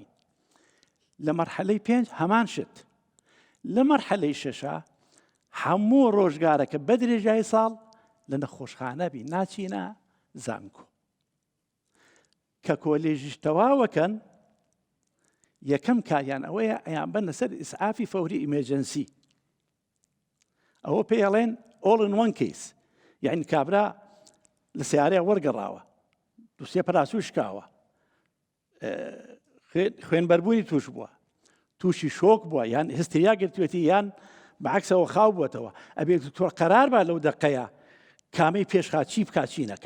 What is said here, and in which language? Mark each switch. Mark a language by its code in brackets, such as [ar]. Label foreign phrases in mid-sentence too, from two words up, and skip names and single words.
[ckb] لە مەرحەلەی پێنج هەمان شت. لە مەرحەلەی شەشە هەموو ڕۆژگارەکە بە درێژای ساڵ لە نەخۆشخانە بی ناچینە زانکۆ. کە کۆلێژیش تەواوەکەن یەکەم کاریان ئەوەیە ئەیان بەنە سەر ئیسعافی فەوری ئیمەرجەنسی. ئەوە پێڵێن [en] all in one case. [ckb] یعنی کابرا لە سیارەیە وەرگەڕاوە دووسێ پراسوی شکاوە خوێنبەربوونی توش بووە تووشی شۆک بووە یان هستریا گرتوێتی یان بەعکسەوە خاو بووەتەوە ئەبێت دکتۆر قەرار بە لەو دەقەیە کامەی پێشخات چی بکات چی نەکە.